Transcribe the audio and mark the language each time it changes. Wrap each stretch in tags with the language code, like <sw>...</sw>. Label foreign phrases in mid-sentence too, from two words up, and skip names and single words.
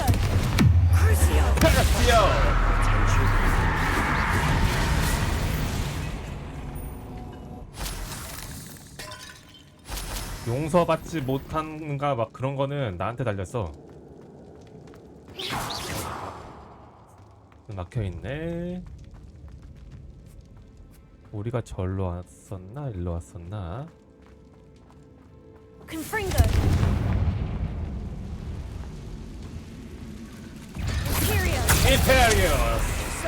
<la>Crucio!</la> <ko>페르시오! 용서받지 못한가 막 그런 거는 나한테 달렸어. 막혀있네. 우리가 절로 왔었나? 일로 왔었나?</ko> <la>Confringo! Imperio!</la> <ko>임페리오스!</ko>